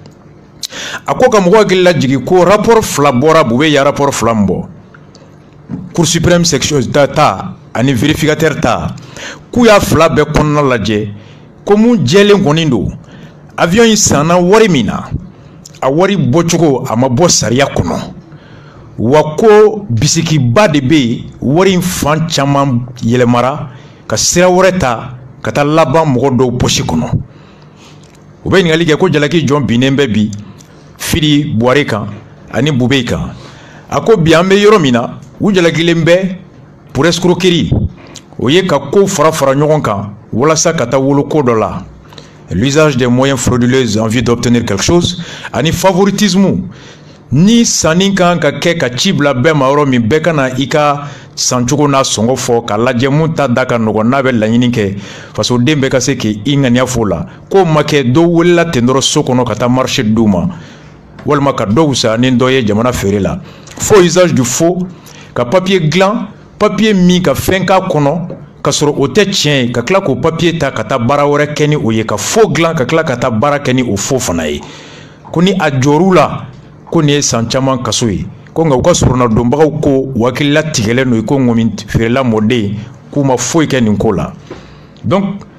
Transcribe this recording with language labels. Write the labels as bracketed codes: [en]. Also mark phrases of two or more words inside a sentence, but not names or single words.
[bm] a ko ka mɔgɔw hakili lajigi ko rapport 2 bɔra bu bɛ ya rapport 2 min bɔ [fr] Cour suprême section [bm] ta ani vérificateur ta k'u y'a 2 bɛɛ kɔnɔna lajɛ ko mun jɛlen kɔni don avion in sanna wari min na a wari bɔcogo a ma bɔ sariya kɔnɔ wa ko bisikiba de bɛ yen wari in fan caman yɛlɛmara ka sira wɛrɛ ta ka taa laban mɔgɔ dɔw posi kɔnɔ u bɛ ɲininkali kɛ ko jalaki jɔn binnen bɛ bi Fidi Buhari kan ani Bube kan a ko bi an bɛ yɔrɔ min na u jalakilen bɛ [fr] pour escroquerie [bm] o ye ka kow fara ɲɔgɔn kan walasa ka taa wolo ko dɔ la [fr] l'usage des moyens frauduleux en vue d'obtenir quelque chose [bm] ani favoritisme ni sanni kan ka kɛ ka ci bila bɛɛ ma yɔrɔ min bɛɛ ka na i ka sancogo n'a sɔngɔ fɔ ka lajɛ mun ta da ka nɔgɔn n'a bɛ laɲini kɛ fasoden bɛɛ ka se k'i ŋaniya fɔ o la k'o ma kɛ dɔw welela ten dɔrɔn so kɔnɔ ka taa marché d'u ma walima ka dɔw sa ni dɔ ye jamana feere la [fr] faux usage du faux [bm] ka papier dilan papier min ka fɛn k'a kɔnɔ ka sɔrɔ o tɛ tiɲɛ ye ka tila k'o papier ta ka taa baara wɛrɛ kɛ ni o ye ka faux dilan ka tila ka taa baara kɛ ni o faux fana ye ko ni a jɔr'u la ko nin ye san caman kaso ye ko nka u ka surunna donbagaw ko u hakilila tigɛlen don i ko ŋɔmi feerela mɔden k'u ma foyi kɛ nin ko la donc